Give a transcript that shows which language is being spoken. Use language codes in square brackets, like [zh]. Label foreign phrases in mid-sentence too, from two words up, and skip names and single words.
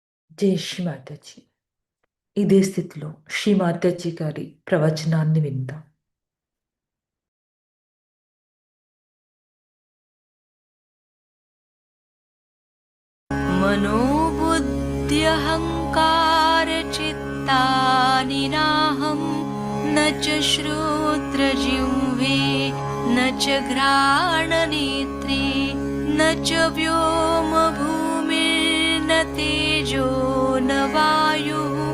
[te] జై శ్రీ మాతాజీ. ఇదే స్థితిలో శ్రీ మాతాజీ గారి ప్రవచనాన్ని విందాం. [sa] मनोबुद्ध्यहङ्कारचित्तानि नाहं न च श्रोत्रजिह्वे न च घ्राणनेत्रे न च व्योमभूमिर्न तेजो न वायुः